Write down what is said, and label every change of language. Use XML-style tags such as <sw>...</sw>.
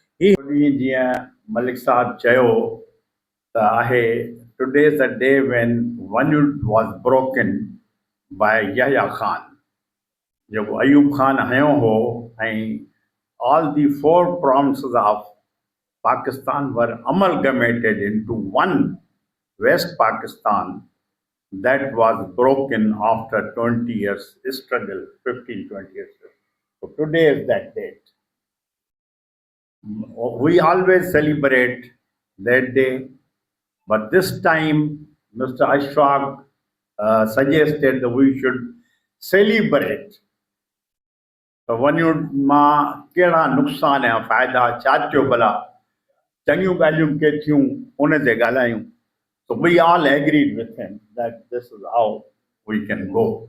<sd>जीअं मलिक साहब चयो त आहे,</sd> <en>today is the day when one unit was broken by Yahya Khan,</en> <sd>जेको अयूब खान हयो हो ऐं</sd> <en>all the 4 provinces of Pakistan were amalgamated into one West Pakistan that was broken after 20 years struggle, 15-20 years. So today is that date. We always celebrate that day, but this time Mr. Ashfaq suggested that we should celebrate</en> <sd>वञूं मां कहिड़ा नुक़सान या फ़ाइदा छा थियो भला, चङियूं ॻाल्हियूं के थियूं उन ते ॻाल्हायूं।</sd> <en>So we all agreed with him that this is how we can go.</en>